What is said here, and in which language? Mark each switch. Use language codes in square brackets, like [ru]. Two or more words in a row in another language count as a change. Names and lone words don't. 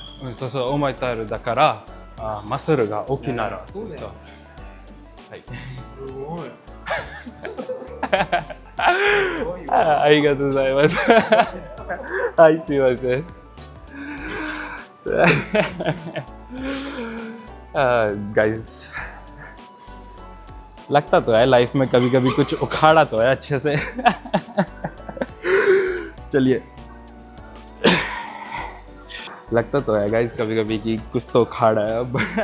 [ja] うん、そうそう、重たいだから、マッスルが大きいなら、そうそう。はい。すごい。ありがとうございます。はい、すみません。 [hi] गाइस लगता तो है लाइफ में कभी कभी कुछ उखाड़ा तो है अच्छे से। चलिए, लगता तो है गाइस कभी कभी कि कुछ तो उखाड़ा है अब।